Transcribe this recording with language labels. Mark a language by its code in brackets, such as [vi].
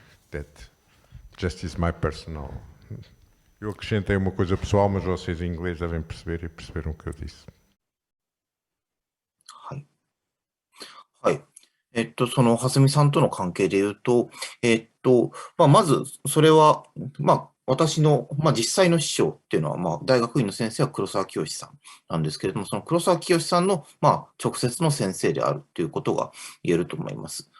[en] That just is my personal. [pt] Eu acrescentei uma coisa pessoal, mas vocês em inglês devem perceber e perceberam o que eu disse. [ja] はい。はい。その、蓮見さんとの関係で言うと、まず、それは、私の、実際の師匠っていうのは、大学院の先生は黒沢清さんなんですけれども、その黒沢清さんの、直接の先生であるということが言えると思います。